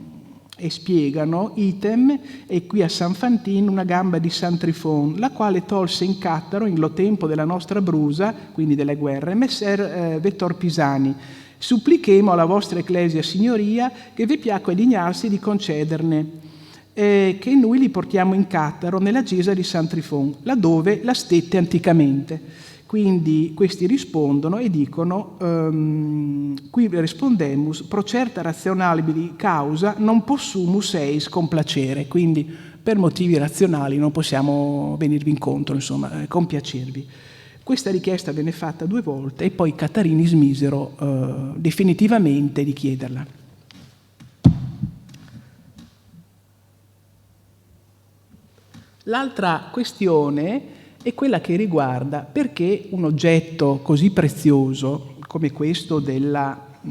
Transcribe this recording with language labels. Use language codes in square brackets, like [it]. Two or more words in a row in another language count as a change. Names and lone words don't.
[it] E spiegano, item, e qui a San Fantin una gamba di San Trifon, la quale tolse in Cattaro, in lo tempo della nostra brusa, quindi delle guerre, messer Vettor Pisani. Supplichemo alla vostra ecclesia signoria che vi piacque dignarsi di concederne, che noi li portiamo in Cattaro, nella chiesa di San Trifon, laddove la stette anticamente. Quindi questi rispondono e dicono: [la] qui respondemus pro certa razionabili causa non possumus eis complacere, [it] quindi per motivi razionali non possiamo venirvi incontro, insomma, compiacervi. Questa richiesta venne fatta 2 volte e poi i catarini smisero definitivamente di chiederla. L'altra questione è quella che riguarda perché un oggetto così prezioso come questo della